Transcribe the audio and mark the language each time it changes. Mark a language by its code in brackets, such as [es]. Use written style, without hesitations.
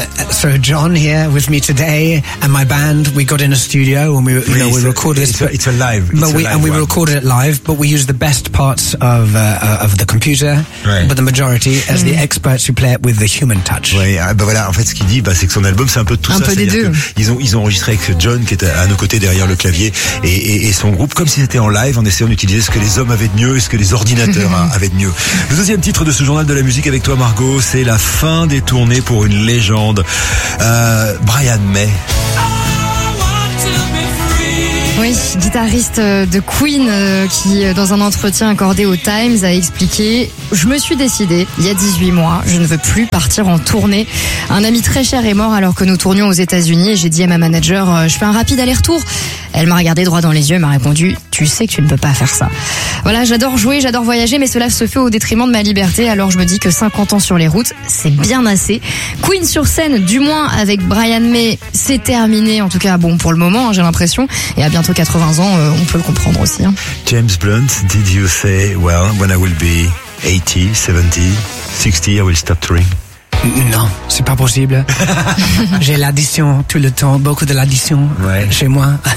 [en] So John here with me today and my band, we got in a studio and we recorded it live, but we use the best parts of the computer, right. But the majority as the experts who play it with the human touch. [fr] Oui, bah voilà, en fait ce qu'il dit, c'est que son album c'est un peu tout un ça, peu c'est des deux. Ils ont enregistré avec John qui est à nos côtés derrière le clavier et son groupe comme si c'était en live en essayant d'utiliser ce que les hommes avaient de mieux et ce que les ordinateurs avaient de mieux. Le deuxième titre de ce journal de la musique avec toi Margot, c'est la fin des tournées pour une légende, Brian May. Oui, guitariste de Queen qui, dans un entretien accordé au Times, a expliqué « Je me suis décidé, il y a 18 mois, je ne veux plus partir en tournée. Un ami très cher est mort alors que nous tournions aux États-Unis et j'ai dit à ma manager « Je fais un rapide aller-retour ». Elle m'a regardé droit dans les yeux et m'a répondu « Tu sais que tu ne peux pas faire ça ». Voilà, j'adore jouer, j'adore voyager, mais cela se fait au détriment de ma liberté, alors je me dis que 50 ans sur les routes, c'est bien assez. Queen sur scène, du moins avec Brian May, c'est terminé, en tout cas bon pour le moment, j'ai l'impression, et à bientôt 80 ans, on peut le comprendre aussi. Hein. [en] James Blunt, did you say, well, when I will be 80, 70, 60, I will stop touring? [fr] Non, c'est pas possible. J'ai l'addition tout le temps, beaucoup de l'addition chez moi.